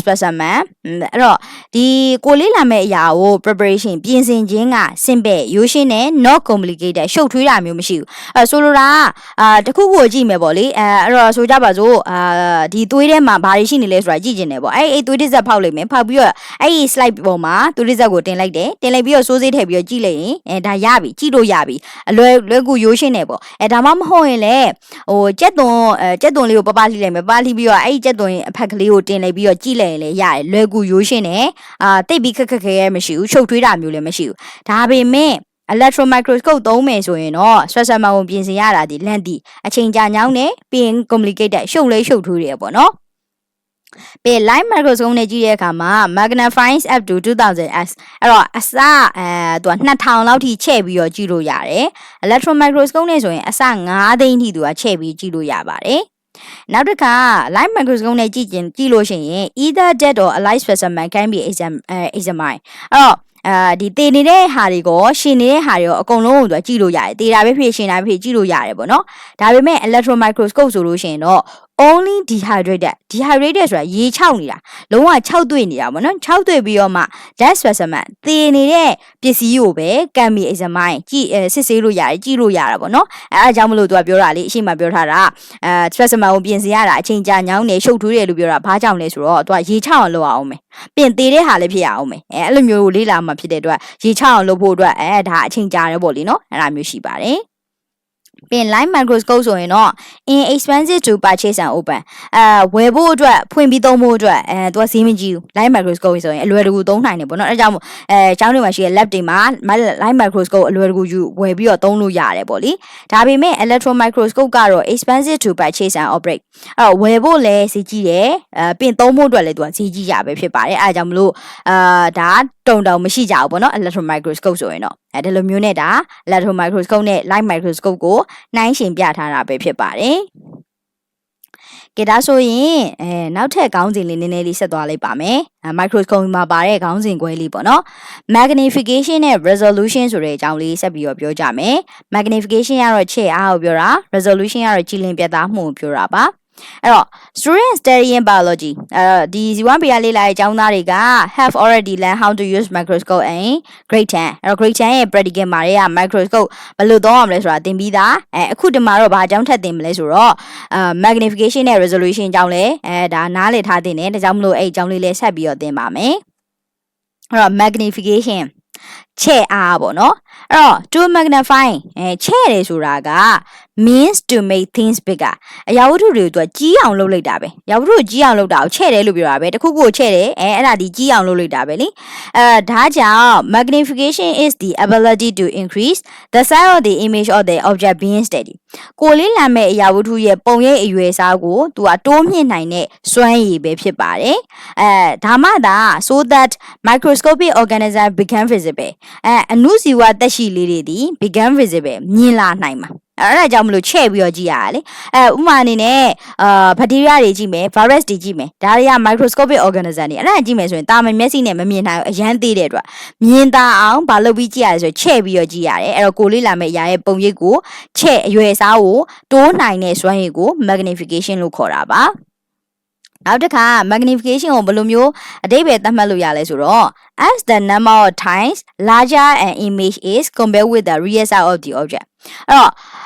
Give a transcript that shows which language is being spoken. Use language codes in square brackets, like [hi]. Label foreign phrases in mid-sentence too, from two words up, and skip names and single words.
[my] specimen အဲ့တော့ဒီကိုလေးလာမယ့်အရာကို preparation ပြင်ဆင်ခြင်းက simple ရိုးရှင်းနဲ့ [en] not complicated [my] ရှုပ်ထွေးတာမျိုးမရှိဘူးဆိုလိုတာတခုခုကိုကြည့်မယ်ပေါ့လေအဲ့တော့ဆိုကြပါစို့ဒီသွေးထဲမှာဘာတွေရှိနေလဲဆိုတာကြည့်ကျင်တယ်ပေါ့အဲ့သွေးတစ်စက်ဖောက်လိုက်မယ်ဖောက်ပြီးတော့အဲ့ဒီ slide ပေါ်မှာသွေးတစ်စက်ကိုတင်လိုက်တယ်တင်လိုက်ပြီးတော့စိုးစေးထည့်ပြီးတော့ကြည့်လိုက်ရင်ဒါရပြီကြည့်လို့ရပြီအလွယ်ကူရိုးရှင်းတယ်ပေါ့ဒါမှမဟုတ်ရင်လေဟိုကြက်သွန်လေးကိုပပလှိလိုက်မယ်ပပလှိပြီးတော့အဲ့ဒီကြက်သွန် အဖက်ကလေးကိုတင်လိုက်ပြီးတော့ကြည့်လိုက်ရင်လည်းရတယ်လွယ်ကူရိုးရှင်းတယ်တိတ်ပြီးခက်ခဲမရှိဘူးချုပ်ထွေးတာမျိုးလည်းမရှိဘူးဒါပေမဲ့ [en] electron microscope [my] သုံးမယ်ဆိုရင်တော့ specimen ကိုပြင်ဆင်ရတာဒီလန့်တီအချိန်ကြာညောင်းနေပြီးရင် complicated ရှုပ်ထွေးတယ်ပေါ့နော်ပြီး [en] light microscope [my] နဲ့ကြည့်တဲ့အခါမှာ [en] magnifying up to 2000x [my] အဲ့တော့အစသူက2000လောက်ထိချဲ့ပြီးတော့ကြည့်လို့ရတယ် [en] electron microscope [my] နဲ့ဆိုရင်အစ9သိန်းထိသူကချဲ့ပြီးကြည့်လို့ရပါတယ်နောက်တစ်ခါ [en] light microscope [my] နဲ့ကြည့်လို့ရှိရင် [en] either dead or alive specimen can be examined [my] အဲ့တော့ဒီတည်နေတဲ့ဟာတွေကိုရှင်နေတဲ့ဟာတွေရောအကုန်လုံးကိုသူကကြည့်လို့ရတယ်တည်တာပဲဖြစ်ရှင်တာပဲဖြစ်ကြည့်လို့ရတယ်ပေါ့နော်ဒါ ပေမဲ့ [en] electron microscope [my] ဆိုလို့ရှိရင်တော့ [en] only dehydrated [my] ဆိုတာရေခြောက်နေတာလုံးဝခြောက်သွေ့နေတာပေါ့နော်ခြောက်သွေ့ပြီးတော့မှ [en] dead specimen [my] တည်နေတဲ့ပစ္စည်းကိုပဲ [en] can be examined [my] ကြည့်စစ်ဆေးလို့ရတယ်ကြည့်လို့ရ တာပေါ့နော်အဲအကြောင်းမလို့သူကပြောတာလေအရှိမပြောထားတာspecimen ကိုပြင်ဆင်ရတာအချိန်ကြာညောင်းနေရှုပ်ထွေးတယ်လို့ပြောတာဘာကြောင့်လဲဆိုတော့သူကရေခြောက်အောင်လုပ် အောင်မယ်ပြင်တည်တဲ့ဟာလည်းဖြစ်ရအောင်မယ်အဲ့လိုမျိုးလေးလာမှဖြစ်တဲ့အတွက်ရေခြောက်အောင်လုပ်ဖို့အတွက်ဒါအချိန် ကြာတယ်ပေါ့လေနော်အဲ့လိုမျိုးရှိပါတယ်ပြင် [en] light microscope [my] ဆိုရင်တော့ [en] inexpensive to purchase and open [my] ဝယ်ဖို့အတွက်ဖွင့်ပြီးသုံးဖို့အတွက်သူကဈေးမကြီးဘူး [en] light microscope [my] ဆိုရင်အလွယ်တကူသုံးနိုင်တယ်ပေါ့နော်အဲကြောင့်ကျောင်းတွေမှာရှိတဲ့ lab တွေမှာ [en] light microscope [my] အလွယ်တကူယူဝယ်ပြီးတော့သုံးလို့ရတယ်ပေါ့လေဒါပေမဲ့ [en] electron microscope [my] ကတော့ [en] expensive to purchase and operate [my] ဝယ်ဖို့လည်းဈေးကြီးတယ်ပြင်သုံးဖို့အတွက်လည်းသူကဈေးကြီးရပဲဖြစ်ပါတယ်အဲကြောင့်မလို့ဒါ တုံတောင်မရှိကြဘူးပေါ့နော် [en] electron microscope [my] ဆိုရင်တော့ဒီလိုမျိုးနဲ့ဒါ [en] electron microscope [my] နဲ့ [en] light microscope [my] ကိုနှိုင်းယှဉ်ပြ ထားတာပဲဖြစ်ပါတယ်ကဲဒါဆိုရင်နောက်ထပ်ခေါင်းစဉ်လေးနည်းနည်းလေးဆက်သွားလိုက်ပါမယ် microscope မှာပါတဲ့ခေါင်းစဉ်ခွဲလေးပေါ့နော် magnification နဲ့ resolution ဆိုတဲ့အကြောင်းလေးဆက်ပြီးတော့ပြောကြမယ် magnification ကတော့ချဲ့အားကိုပြောတာ resolution ကတော့ကြည်လင်ပြတ်သားမှုကိုပြောတာပါအဲ့တော့ [en] student studying biology [my] ဒီ Z1 PR လေးလာတဲ့အကြောင်းသားတွေက [en] have already learned how to use microscope in grade 10 [my] အဲ့တော့ grade 10ရဲ့ practical မှာတွေက microscope ဘယ်လိုသုံးရမလဲဆိုတာသင်ပြီးသားအခုဒီမှာတော့ဘာအကြောင်းထပ်သင်မလဲဆိုတော့magnification နဲ့ resolution အကြောင်းလဲဒါနားလည်ထားသင်တယ်ဒါကြောင့်မလို့အဲ့အကြောင်းလေးလဲဆက်ပြီးတော့သင်ပါမယ်အဲ့တော့ magnification ချဲ့အားပေါ့နော်အဲ့တော့ [en] to magnify [my] ချဲ့တယ်ဆိုတာက means [en] to make things bigger [my] အရာဝတ္ထုတွေကိုသူကကြီးအောင်လုပ်လိုက်တာပဲအရာဝတ္ထုကိုကြီးအောင်လုပ်တာကိုချဲ့တယ်လို့ပြောတာပဲတခုခုကိုချဲ့တယ်အဲ့ဒါဒီကြီးအောင်လုပ်လိုက်တာပဲလေဒါကြောင့် [en] magnification is the ability to increase the size of the image of the object being studied [my] ကိုလေးလာမဲ့အရာဝတ္ထုရဲ့ပုံရိပ်အရွယ်အစားကိုသူကတိုးမြင့်နိုင်တဲ့စွမ်းရည်ပဲဖြစ်ပါတယ်ဒါမှသာ [en] so that microscopic organism become visible [my] အနုဇီဝ သက်ရှိလေးတွေဒီ [en] become visible [my] မြင်လာနိုင်မှာအဲ့ဒါကြောင့်မလို့ချဲ့ပြီးတော့ကြည့်ရတာလေဥမာအနေနဲ့ဘက်တီးရီးယားတွေကြည့်မယ် virus တွေကြည့်မယ်ဒါတွေက [en] microscopic organism [my] တွေအဲ့ဒါကြည့်မယ်ဆိုရင်တာမန်မျက်စိနဲ့မမြင်နိုင်ဘူးအရန်သေးတဲ့အတွက်မြင်သာအောင်မလုပ်ပြီးကြည့်ရတယ်ဆိုချဲ့ပြီးတော့ကြည့်ရတယ်အဲ့တော့ကိုလေးလာမဲ့အရာရဲ့ပုံရိပ်ကိုချဲ့အရွယ်အစားကိုတိုးနိုင်တဲ့စွမ်းရည်ကို magnification လို့ခေါ်တာပါနောက်တစ်ခါ magnification ကိုဘယ်လိုမျိုးအဓိပ္ပာယ်သတ်မှတ်လို့ရလဲဆိုတော့ [en] as the number of times larger an image is compared with the real size of the object [my] အဲ့တော့